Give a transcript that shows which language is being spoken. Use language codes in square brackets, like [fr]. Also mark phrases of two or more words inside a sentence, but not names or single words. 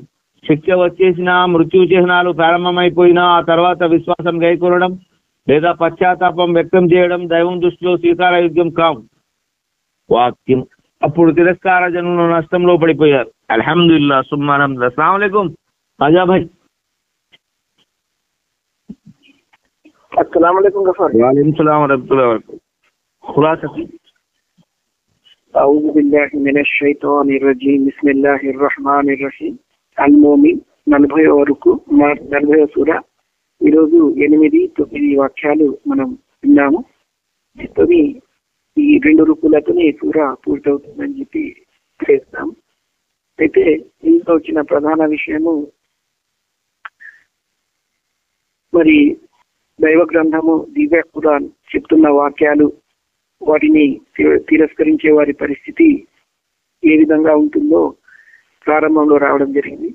[te] శిక్ష వచ్చేసినా, మృత్యు చిహ్నాలు ప్రారంభమైపోయినా ఆ తర్వాత విశ్వాసం గైకొనడం లేదా పశ్చాత్తాపం వ్యక్తం చేయడం దైవం దృష్టిలో స్వీకారయోగ్యం కావు. వాక్యం. అప్పుడు తిరస్కార జనులు నష్టంలో పడిపోయారు. [ar] الحمد لله ثم الحمد لله. السلام عليكم రాజా భాయ్. السلام عليكم [hi] गफर। [ar] وعليكم السلام ورحمة الله وبركاته. [hi] खुलासा [ar] أعوذ بالله من الشيطان الرجيم بسم الله الرحمن الرحيم. [te] అల్ మోమిన్ 40వ సూర. ఈరోజు 8-9 వాక్యాలు మనం విన్నాము. ఈ 2 రూపులతోనే ఈ సూర పూర్తవుతుందని చెప్పి చేస్తాం. అయితే ఇంట్లో వచ్చిన ప్రధాన విషయము మరి దైవ గ్రంథము, దివ్య ఖురాన్ చెప్తున్న వాక్యాలు, వాటిని తిరస్కరించే వారి పరిస్థితి ఏ విధంగా ఉంటుందో ప్రారంభంలో రావడం జరిగింది.